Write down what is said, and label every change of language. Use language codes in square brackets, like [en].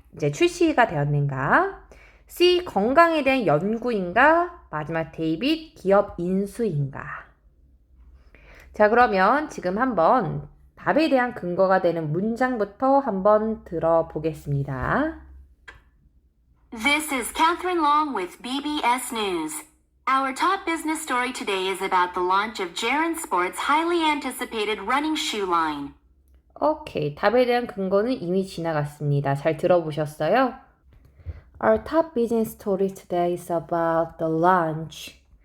[ko] 이제 출시가 되었는가? C. 건강에 대한 연구인가? 마지막 데이빗 기업 인수인가? 자, 그러면 지금 한번 답에 대한 근거가 되는 문장부터 한번 들어보겠습니다. [en] This is Catherine Long with BBS News. Our top business story today is about the launch of Jaren Sports' highly anticipated running shoe line. [ko] 오케이, 답에 대한 근거는 이미 지나갔습니다. 잘 들어보셨어요? [en] Our top business story today is about the launch.